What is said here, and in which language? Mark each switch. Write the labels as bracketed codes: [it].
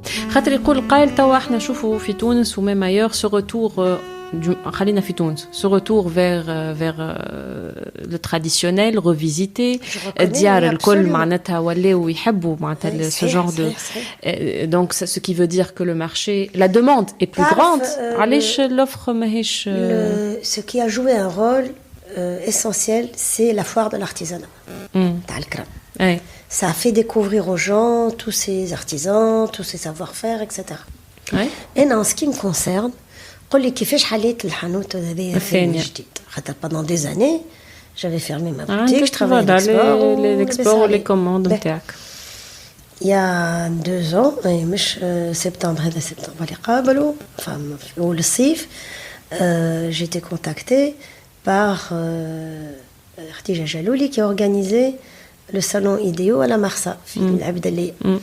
[ar] خاطر يقول القائل توا احنا نشوفوا في تونس وما مايور سو روتور خلينا في تونس سو روتور [fr] vers le traditionnel revisité [ar] ديار الكل معناتها ولاو يحبوا معناتها [fr] ce genre de donc ce qui veut dire que le marché la demande est plus grande [ar] علاش l'offre ماهيش [fr] ce qui a joué un rôle essentiel c'est la foire de l'artisanat [ar] تاع الكرم. [fr] Ça a fait découvrir aux gens tous ces artisans, tous ces savoir-faire, etc. Ouais. Et en ce qui me concerne, [ar] قل لي كيفاش حليت الحانوت هذايا الثاني جديد. [fr] خاطر pendant des années, j'avais fermé ma boutique, je travaillais à l'export, les commandes نتاعك. Il y a 2 ans, [ar] مش سبتمبر هذا سبتمبر اللي قابله, [fr] enfin والصيف, j'ai été contactée par Khadija Jalouli qui a organisé le salon Idéo à la Marsa, Abdelali.